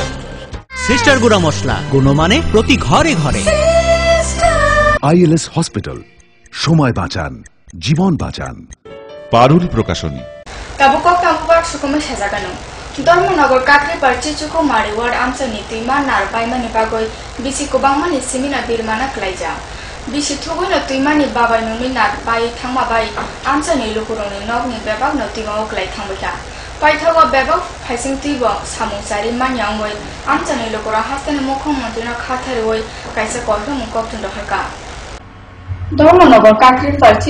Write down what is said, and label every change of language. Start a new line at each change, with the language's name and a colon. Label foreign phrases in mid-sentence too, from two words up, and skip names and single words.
Bangla: সিস্টার গুড়া মশলা গুণমানে প্রতি ঘরে ঘরে। ILS হসপিটাল, সময় বাঁচান, জীবন বাঁচান। পারুল প্রকাশনী।
Turkic languages: ताबुक ताबुक सुकुमे सेजागानो धर्मनगर काकरी पार्ची चुको मारि वार्ड आमसानि तुइमा नार बायमानि बागै बिसि गोबांमानि सिमिना बिरमाना क्लाइजा बिसि थुगैनो तुइमानि बाबाय नोंनि नार बाय थांमाबाय आमसानि लुकुरंनि नगनि बेबाग नतिगाव क्लाइ थांबायखा पाइथावा बेबाग फाइसिं तुइबो सामुसारि मान्यावै आमसानि लुकुरा हास्तानि मुख्यमन्त्रीना खाथारवै काइसा कयखो मुकक्तुन दहरका धर्मनगर काकरी पार्ची